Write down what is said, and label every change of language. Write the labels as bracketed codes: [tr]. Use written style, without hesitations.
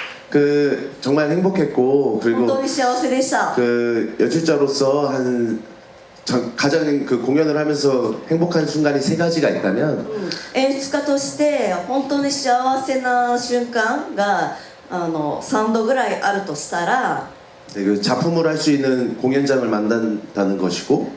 [ko] 그 정말 행복했고 그리고 그 연출자로서 가장 그 공연을 하면서 행복한 순간이 3가지가 있다면 [ja] 演出家として本当に幸せな瞬間が3度ぐらいあるとしたら [ko] 그 작품을 할 수 있는 공연장을 만든다는 것이고